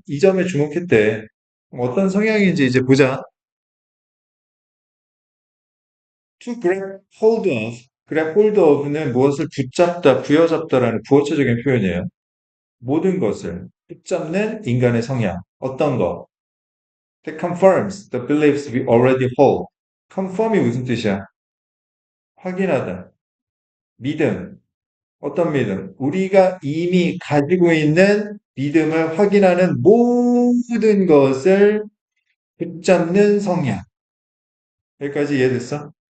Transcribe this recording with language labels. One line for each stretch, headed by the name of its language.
Korean: 이 점에 주목했대. 어떤 성향인지 이제 보자.
English: To grab hold of.
Korean: grab hold of는 무엇을 붙잡다, 부여잡다라는 부호체적인 표현이에요. 모든 것을 붙잡는 인간의 성향. 어떤 거?
English: That confirms the beliefs we already hold.
Korean: confirm이 무슨 뜻이야? 확인하다. 믿음. 어떤 믿음? 우리가 이미 가지고 있는 믿음을 확인하는 모든 것을 붙잡는 성향. 여기까지 이해됐어?